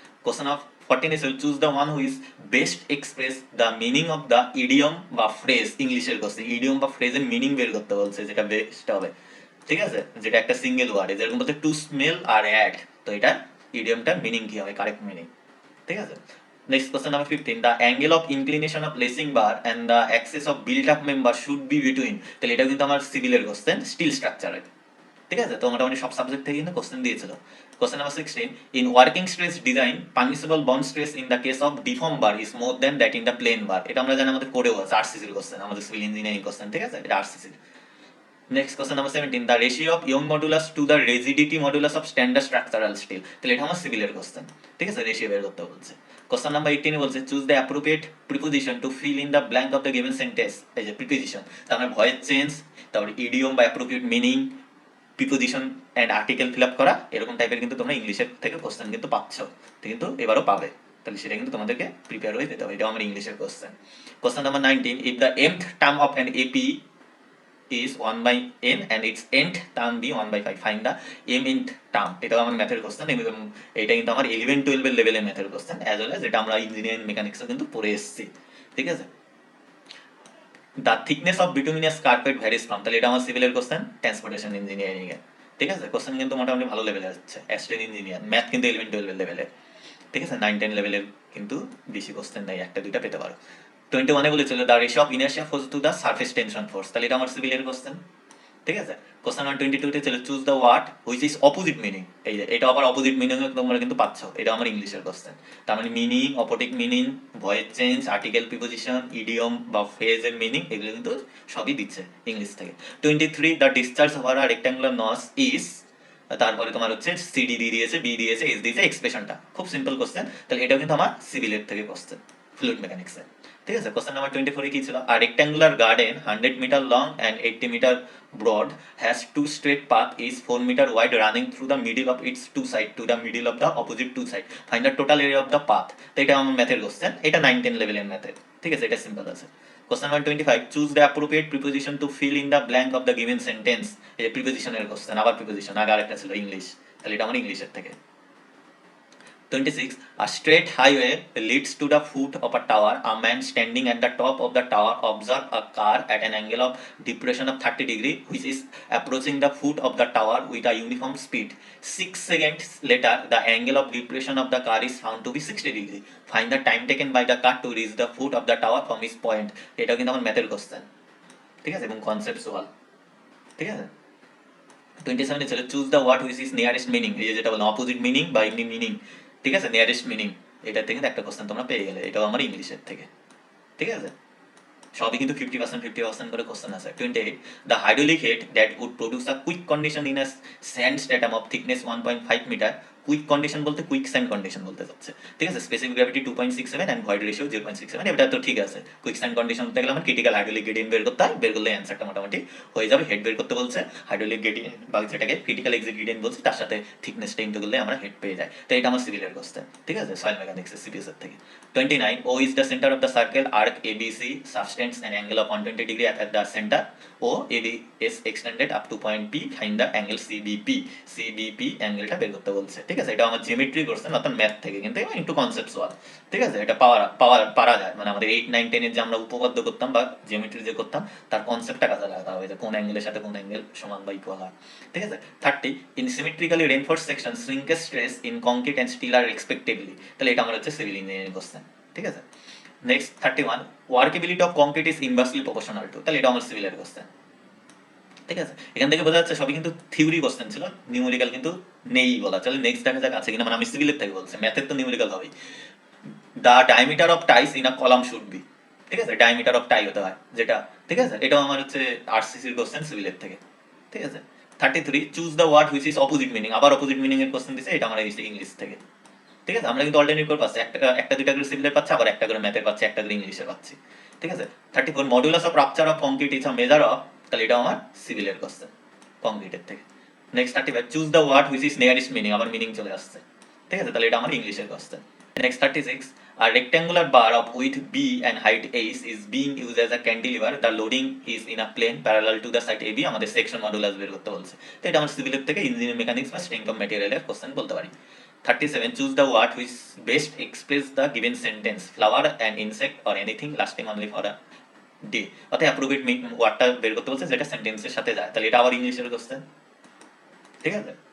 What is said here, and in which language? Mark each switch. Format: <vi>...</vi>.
<en>Question of 14 is choose the one who is best express the meaning of the idiom বা phrase.</en> <bn>ইংলিশের question, idiom বা ফ্রেজের meaning বের করতে বলছে, যেটা বেস্ট হবে। ঠিক আছে, যেটা একটা সিঙ্গেল ওয়ার্ড, যেরকম বলতে টু স্মেল আর অ্যাড, তো এটা ইডিয়মটার মিনিং কি হবে, কারেক্ট মিনিং। ঠিক আছে।</bn> <en>Next question number 15, the angle of inclination of lacing bar and the axis of built up member should be between।</en> <bn>তাহলে এটা কিন্তু আমার সিভিলের কোশ্চেন, স্টিল স্ট্রাকচারে। ঠিক আছে, তো মোটামুটি সব সাবজেক্ট থেকে কিন্তু কোশ্চেন দিয়েছিল।</bn> <en>Question number 16, in working stress design permissible bond stress in the case of deform bar is more than that in the plane bar।</en> <bn>এটা আমরা জানি, আমাদের কোডেও আছে, আরসিসির কোশ্চেন, আমাদের সিভিল ইঞ্জিনিয়ারিং কোশ্চেন। ঠিক আছে, এটা আরসিসির।</bn> <en>Next question number 17, the ratio of Young modulus to the rigidity modulus of standard structural steel.</en> <bn>তাহলে এটা আমার সিভিলের কোশ্চেন। ঠিক আছে, রেশিও বের করতে বলছে।</bn> <en>Question number 18 বলছে, choose the appropriate preposition to fill in the blank of the given sentence.</en> <bn>এই যে প্রিপোজিশন, তার মানে ভয়েস চেঞ্জ, তারপরে ইডিয়ম বা appropriate meaning, preposition and article fill up করা, এরকম টাইপের কিন্তু তোমরা ইংলিশের থেকে কোশ্চেন কিন্তু পাচ্ছ, কিন্তু এবারও পাবে। তাহলে সেটা কিন্তু তোমাদেরকে প্রিপেয়ার হয়ে যেতে হবে, এটা আমার ইংলিশের question.</bn> <en>Question number 19, if the mth term of an AP is 1/n and its nth term be 1/5, find the mth term।</en> <bn>এটা আমার ম্যাথের কোশ্চেন, এবং এটা কিন্তু আমার 11-12 এর লেভেলের ম্যাথের কোশ্চেন, অ্যাজ ওয়েল অ্যাজ এটা আমরা ইঞ্জিনিয়ারিং মেকানিক্সে কিন্তু পড়ে এসেছি। ঠিক আছে।</bn> <en>The thickness of bituminous carpet varies from.</en> <bn>তাহলে এটা আমার সিভিলের কোশ্চেন, ট্রান্সপোর্টেশন ইঞ্জিনিয়ারিং এর। ঠিক আছে, কোশ্চেন কিন্তু মোটামুটি ভালো লেভেলে আসছে, অ্যাস্ট্রেন ইঞ্জিনিয়ার ম্যাথ কিন্তু 11-12 এর লেভেলে। ঠিক আছে, 9-10 লেভেলের কিন্তু বেশি কোশ্চেন নেই, একটা দুইটা পেতে পারো। 21 বলেছিল,</bn> <en>The ratio of inertia force to the surface tension force.</en> <bn>তাহলে এটা আমার সিভিলের কোশ্চেন। ঠিক আছে। কোশ্চেন নাম্বার 22 ছিল,</bn> <en>Choose the word which is opposite meaning.</en> <bn>এই যে এটা আবার অপোজিট মিনিং তোমরা কিন্তু পাচ্ছ, এটা আমার ইংলিশের কোশ্চেন। তার মানে meaning, opposite meaning, voice change, article preposition, idiom বা ফ্রেজের মিনিং, এগুলো কিন্তু সবই দিচ্ছে ইংলিশ থেকে। 23,</bn> <en>the discharge over a rectangular notch is,</en> <bn>তারপরে তোমার হচ্ছে সিডি দিয়ে দিয়েছে, বি দিয়েছে, এস দিয়েছে, এক্সপ্রেশনটা খুব সিম্পল কোশ্চেন। তাহলে এটাও কিন্তু আমার সিভিলের থেকে কোশ্চেন, ফ্লুইড মেকানিক্সের। ঠিক আছে।</bn> <en>Question number 24 কি ছিল, a rectangular garden 100 metre long and 80 metre broad has two straight path is 4 meter wide running through the middle of its two side to the middle of the opposite two side, find the total area of the path।</en> <bn>তো এটা আমার ম্যাথের question, এটা 9-10 লেভেলের ম্যাথের। ঠিক আছে, এটা সিম্পল আছে।</bn> <en>Question number 25, choose the appropriate preposition to fill in the blank of the given sentence.</en> <bn>এই প্রিপোজিশনের কোশ্চেন, আবার প্রিপোজিশন, আগে আরেকটা ছিল ইংলিশ, তাহলে এটা আমার ইংলিশের থেকে।</bn> <en>26, a straight highway leads to the foot of a tower. A man standing at the top of the tower observes a car at an angle of depression of 30 degree which is approaching the foot of the tower with a uniform speed. 6 seconds later, the angle of depression of the car is found to be 60 degree. Find the time taken by the car to reach the foot of the tower from its point.</en> <bn>এটা কিন্তু আমার ম্যাথের question, ঠিক আছে, এবং conceptual, ঠিক আছে। 27 ছিল</bn> <en>choose the word which is nearest meaning,</en> <bn>এই যেটা বললাম অপোজিট মিনিং বা এমনি মিনিং, ঠিক আছে, নিয়ারেস্ট মিনিং, এটা থেকে একটা কোশ্চেন তোমরা পেয়ে গেলে, এটাও আমার ইংলিশের থেকে, ঠিক আছে। সবই কিন্তু 50% করে কোশ্চেন আছে। 28,</bn> <en>The hydraulic head that would produce a quick condition in a sand stratum of thickness 1.5 metre.</en> <bn>Quick condition বলতে কুইক স্যান্ড কন্ডিশন বলতে যাচ্ছে, ঠিক আছে। Specific gravity 2.67 and void ratio 0.67, এটা তো ঠিক আছে। কুইক স্যান্ড কন্ডিশন বলতে গেলে আমার ক্রিটিক্যাল হাইড্রোলিক গ্রেডিয়েন্ট বের করতে হয়, বের করলে অ্যান্সারটা মোটামুটি হয়ে যাবে। হেড বের করতে বলছে, হাইড্রোলিক গ্রেডিয়েন্ট বা যেটাকে ক্রিটিক্যাল এক্সিট গ্রেডিয়েন্ট বলছে, তার সাথে থিকনেসটা ইনটু করলে আমরা হেড পেয়ে যাই। তো এটা আমার সিভিলের কোশ্চেন, ঠিক আছে, সয়েল মেকানিক্সের সিপিএস এর থেকে।</bn> <en>29, O is the center of the circle arc ABC subtends an angle of 120 degree at the center. O AB is extended up to point P. Find the angle CBP.</en> <bn>CBP অ্যাঙ্গেলটা বের করতে বলছে, ঠিক আছে। এটা আমার geometry question, অর্থাৎ math থেকে, কিন্তু একটু কনসেপচুয়াল, ঠিক আছে। এটা পারা যায়, মানে আমাদের 8, 9, 10 এর যে আমরা উপপাদ্য করতাম বা জিওমেট্রি যে করতাম, তার কনসেপ্টটা কাজে লাগাতে হবে যে কোন অ্যাঙ্গেলের সাথে কোন অ্যাঙ্গেল সমান বা ইকুয়াল হয়, ঠিক আছে।</bn> <en>30, in symmetrically reinforced section shrinkage stress in concrete and steel are respectively,</en> <bn>তাহলে এটা আমার হচ্ছে সিভিল ইঞ্জিনিয়ারিং কোশ্চেন, ঠিক আছে।</bn> <en>next 31, workability of concrete is inversely proportional to,</en> <bn>তাহলে এটা আমার সিভিলের কোশ্চেন, ঠিক আছে। এখান থেকে বোঝা যাচ্ছে সবই কিন্তু থিওরি কোশ্চেন ছিল, নিউমেরিক্যাল কিন্তু নেই বলা চলে। নেক্সট দেখা যাক আছে কিনা, মানে আমি সিভিলের থেকে বলছি, ম্যাথের তো নিউমেরিক্যাল হবেই।</bn> <en>the diameter of ties in a column should be,</en> <bn>ঠিক আছে, ডায়ামিটার অফ টাই হতে হয় যেটা, ঠিক আছে। এটাও আমার হচ্ছে আরসিসির কোশ্চেন সিভিলের থেকে, ঠিক আছে। 33,</bn> <en>choose the word which is opposite meaning,</en> <bn>আবার অপোজিট মিনিং এর কোশ্চেন দিছে, এটা আমার ইংলিশ থেকে, ঠিক আছে। আমরা কিন্তু অল্টারনেট করে পাচ্ছি, একটা দুইটা করে সিভিলের পাচ্ছি, আবার একটা করে ম্যাথের পাচ্ছি, একটা করে ইংলিশের পাচ্ছি, ঠিক আছে। 34,</bn> <en>modulus of rupture of concrete is a measure of,</en> <bn>তাহলে এটা আমার সিভিলের কোশ্চেন কংক্রিটের থেকে। Next 35,</bn> <en>choose the word which is nearest meaning,</en> <bn>আবার মিনিং চলে আসছে, ঠিক আছে, তাহলে এটা আমার ইংলিশের question.</bn> <en>Next 36, a rectangular bar of width B and height H is being used as a cantilever. The loading is in a plane parallel to the side AB.</en> <bn>আমাদের সেকশন মডুলাস বের করতে বলছে, তো এটা আমার সিভিলের থেকে ইঞ্জিনিয়ারিং মেকানিক্স বা strength of ম্যাটেরিয়ালের question বলতে পারি। 37,</bn> <en>choose the word which best express the given sentence, flower and insect or anything lasting only for a day,</en> <bn>অর্থাৎ অ্যাপ্রোপ্রিয়েট ওয়ার্ডটা বের করতে বলছে যেটা সেন্টেন্সের সাথে যায়, তাহলে এটা আবার ইংলিশের কোশ্চেন, ঠিক আছে।</bn>